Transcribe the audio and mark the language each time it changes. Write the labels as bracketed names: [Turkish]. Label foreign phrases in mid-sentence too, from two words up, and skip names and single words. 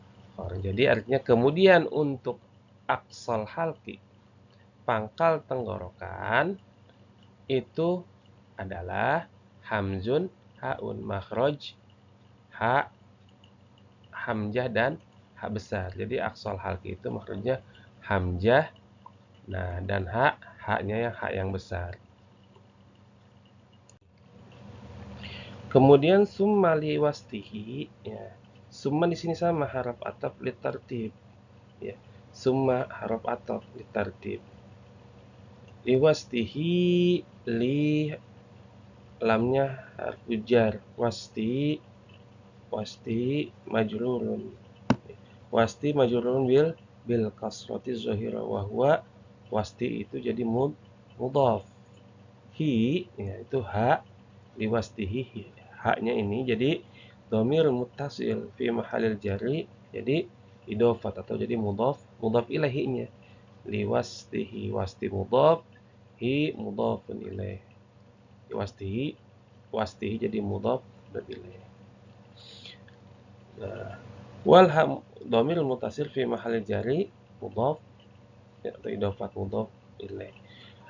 [Indonesian] Jadi artinya kemudian untuk [Arabic] أقصى الحلق, [Indonesian] pangkal tenggorokan, itu adalah hamzun, haun, makhraj ha, hamzah dan ha besar. Jadi [Arabic] أقصى الحلق [Indonesian] itu makhrajnya hamzah, nah, dan haknya yang hak yang besar. Kemudian [Arabic] ثم لوسطه, [Indonesian] ya. Summa di sini sama [Arabic] حرف عطف للترتيب, [Indonesian] ya. [Arabic] ثم حرف عطف للترتيب. [Indonesian] Liwastihi, li lamnya [Arabic] حرف جر, وسط مجرور. وسط مجرور بالكسرة الظاهرة وهو, [Indonesian] wasti itu jadi mudhaf. Hi, ya, itu ha, liwastihi, haknya ini jadi [Arabic] ضمير متصل في محل الجر, [Indonesian] jadi idhofat atau jadi mudhaf ilaihinya. [Arabic] لوسطه، وسط مضاف، ه مضاف إليه. [Indonesian] Wastihi jadi [Arabic] مضاف إليه. [Indonesian] Nah, [Arabic] والضمير متصل في محل الجر مضاف, [Indonesian] atau idhofat [Arabic] مضاف إليه.